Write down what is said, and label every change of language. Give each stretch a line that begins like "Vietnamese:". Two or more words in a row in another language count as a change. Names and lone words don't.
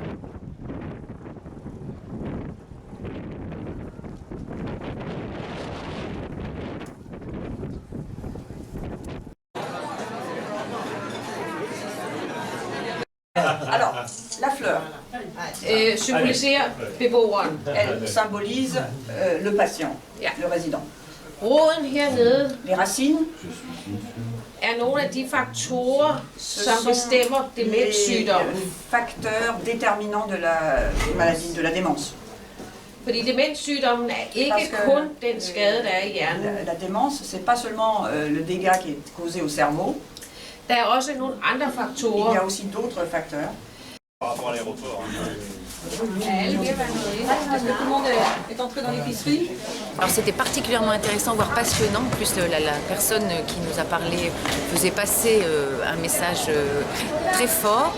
French: Alors, la fleur,
Danish: symboliserer beboeren.
French: elle symbolise le patient, le résident.
Danish: Roden hernede
French: Les racines
Danish: nogle af de faktorer, som bestemmer
French: les
Danish: demenssygdommen.
French: facteurs déterminants de la maladie, de la démence.
Danish: Fordi demenssygdommen ikke kun den skade, der er i hjernen.
French: La démence, c'est pas seulement le dégât qui est causé au cerveau.
Danish: Der er også nogle andre
French: Il y
Danish: faktorer.
French: a aussi d'autres facteurs. Par rapport à l'aéroport. Est-ce que tout le monde est entré dans l'épicerie? Alors c'était particulièrement intéressant, voire passionnant. En plus, la personne qui nous a parlé faisait passer un message très fort.